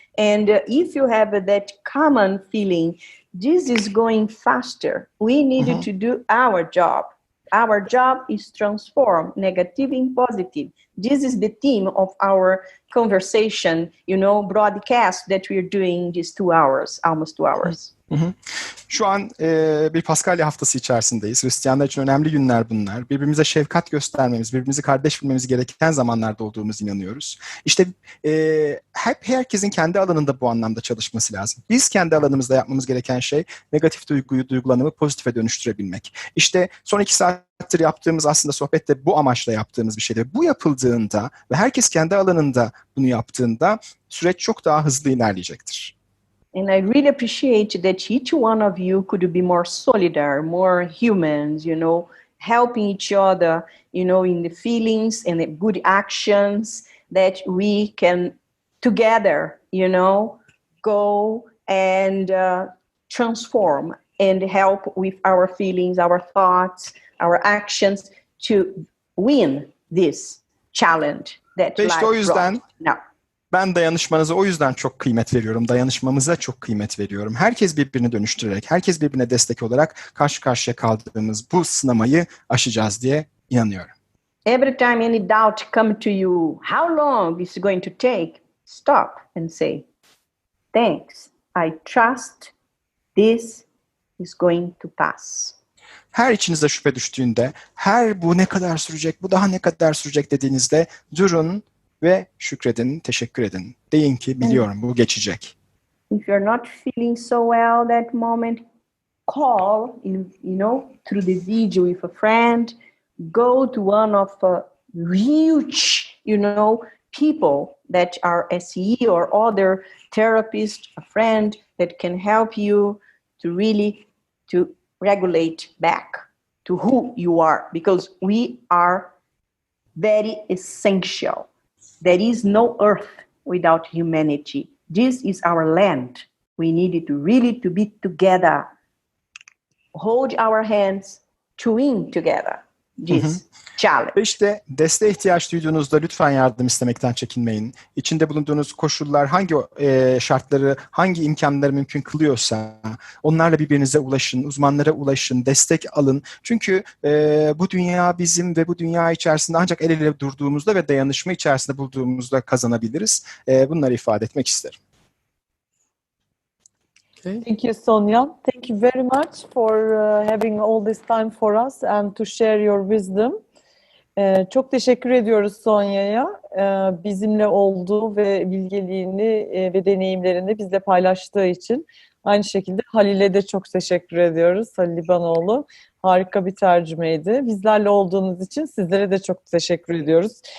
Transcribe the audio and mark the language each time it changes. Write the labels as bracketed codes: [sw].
[en] And if you have that common feeling, this is going faster. We need to do our job. Our job is transform negative in positive. This is the theme of our conversation, broadcast that we're doing these 2 hours, almost 2 hours. [tr] Şu an bir Paskalya haftası içerisindeyiz. Hristiyanlar için önemli günler bunlar. Birbirimize şefkat göstermemiz, birbirimizi kardeş bilmemiz gereken zamanlarda olduğumuzu inanıyoruz. İşte herkesin kendi alanında bu anlamda çalışması lazım. Biz kendi alanımızda yapmamız gereken şey negatif duygulanımı pozitife dönüştürebilmek. İşte son 2 saattir yaptığımız aslında sohbette bu amaçla yaptığımız bir şeydi. Bu yapıldığında ve herkes kendi alanında bunu yaptığında süreç çok daha hızlı ilerleyecektir. [en] And I really appreciate that each one of you could be more solidar, more humans, helping each other, in the feelings and the good actions that we can together, go and transform and help with our feelings, our thoughts, our actions to win this challenge that life brought. Now. [tr] Ben dayanışmanıza o yüzden çok kıymet veriyorum. Dayanışmamıza çok kıymet veriyorum. Herkes birbirini dönüştürerek, herkes birbirine destek olarak karşı karşıya kaldığımız bu sınamayı aşacağız diye inanıyorum. [en] Every time any doubt come to you, how long is it going to take? Stop and say, thanks. I trust this is going to pass. [tr] Her içinize şüphe düştüğünde, bu ne kadar sürecek, bu daha ne kadar sürecek dediğinizde durun ve şükredin, teşekkür edin. Deyin ki biliyorum bu geçecek. [en] If you're not feeling so well that moment, call, through the video with a friend, go to one of huge, people that are SE or other therapist, a friend that can help you to really to regulate back to who you are, because we are very essential. There is no earth without humanity. This is our land. We need to really to be together, hold our hands to win together this challenge. [tr] Ve işte desteğe ihtiyaç duyduğunuzda lütfen yardım istemekten çekinmeyin. İçinde bulunduğunuz koşullar hangi şartları, hangi imkanları mümkün kılıyorsa onlarla birbirinize ulaşın, uzmanlara ulaşın, destek alın. Çünkü bu dünya bizim ve bu dünya içerisinde ancak el ele durduğumuzda ve dayanışma içerisinde bulduğumuzda kazanabiliriz. Bunları ifade etmek isterim. [en] Thank you, Sonia. Thank you very much for having all this time for us and to share your wisdom. [tr] Çok teşekkür ediyoruz Sonia'ya. Bizimle olduğu ve bilgeliğini ve deneyimlerini bizle paylaştığı için. Aynı şekilde Halil'e de çok teşekkür ediyoruz. Halil İbanoğlu. Harika bir tercümeydi. Bizlerle olduğunuz için sizlere de çok teşekkür ediyoruz.